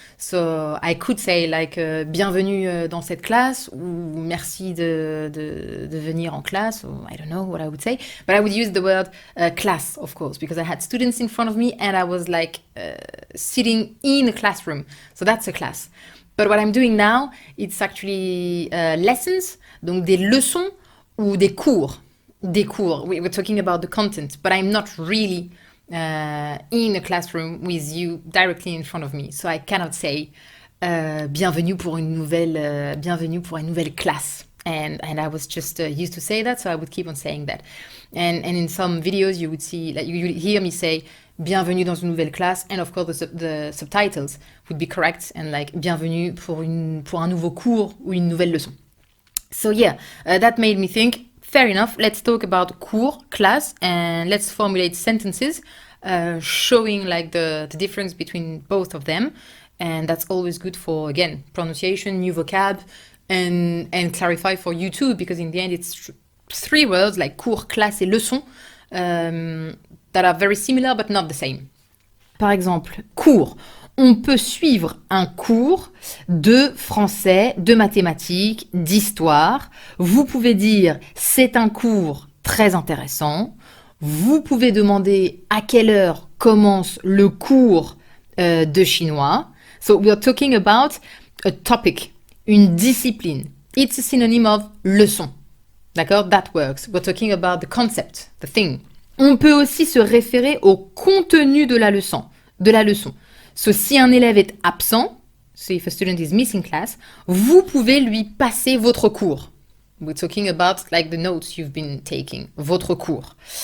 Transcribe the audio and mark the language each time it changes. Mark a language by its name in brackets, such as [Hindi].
[English] So I could say like [French] bienvenue dans cette classe ou merci de venir en classe, [English] or I don't know what I would say, but I would use the word class, of course, because I had students in front of me and I was like sitting in a classroom. So that's a class. But what I'm doing now, it's actually lessons, [French] donc des leçons ou des cours. Des cours. [English] We're talking about the content, but I'm not really in a classroom with you directly in front of me. So I cannot say [French] bienvenue pour une nouvelle classe. [English] And I was just used to say that, so I would keep on saying that. And in some videos, you would see, like you would hear me say [French] bienvenue dans une nouvelle classe, [English] and of course the subtitles would be correct and like [French] bienvenue pour un nouveau cours ou une nouvelle leçon. [English] So yeah, that made me think, fair enough, let's talk about cours, class, and let's formulate sentences showing like the difference between both of them. And that's always good for, again, pronunciation, new vocab, and clarify for you too, because in the end it's three words like cours, classe et leçon that are very similar but not the same. [French] Par exemple, cours. On peut suivre un cours de français, de mathématiques, d'histoire. Vous pouvez dire c'est un cours très intéressant. Vous pouvez demander à quelle heure commence le cours de chinois. [English] So we are talking about a topic, une discipline. It's a synonym of leçon. [French] D'accord? [English] That works. We're talking about the concept, the thing. [French] On peut aussi se référer au contenu de la leçon. So, si un élève est absent, [English] so if a student is missing class, [French] vous pouvez lui passer votre cours. [English] We're talking about like the notes you've been taking, [French] votre cours.